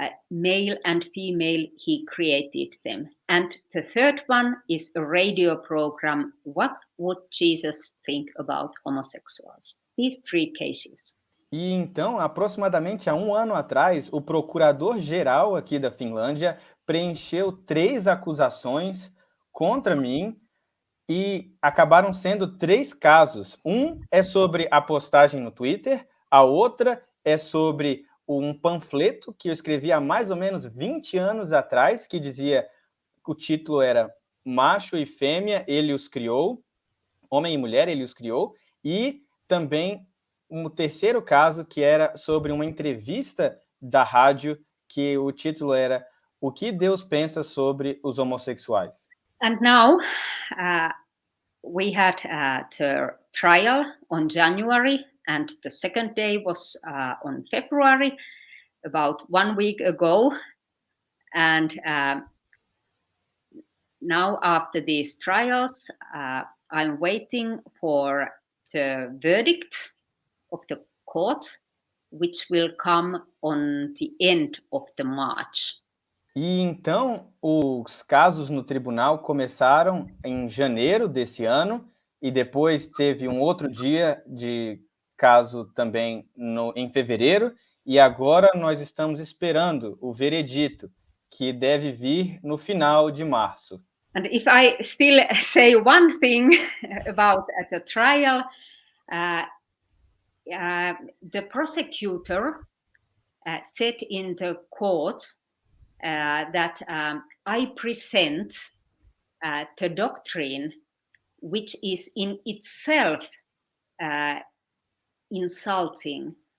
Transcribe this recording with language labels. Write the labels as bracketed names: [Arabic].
[English] Male and female, he created them. And the third one is a radio program, What Would Jesus Think About Homosexuals? These 3 cases. [Portuguese] E então, aproximadamente há 1 ano atrás, o procurador-geral aqui da Finlândia preencheu 3 acusações contra mim e acabaram sendo 3 casos. Um é sobre a postagem no Twitter, a outra é sobre um panfleto que eu escrevi há mais ou menos 20 anos atrás, que dizia, o título era Macho e Fêmea, ele os criou, Homem e Mulher, ele os criou, e também um terceiro caso que era sobre uma entrevista da rádio, que o título era O que Deus pensa sobre os homossexuais. [English] And now we had the trial on January, and the second day was on February, about 1 week ago. And now after these trials, I'm waiting for the verdict of the court, which will come on the end of the March. [Portuguese] E então, os casos no tribunal começaram em janeiro desse ano, e depois teve um outro dia de caso também em fevereiro, e agora nós estamos esperando o veredito, que deve vir no final de março. [English] And if I still say one thing about the trial, the prosecutor said in the court that I present the doctrine which is in itself insulting.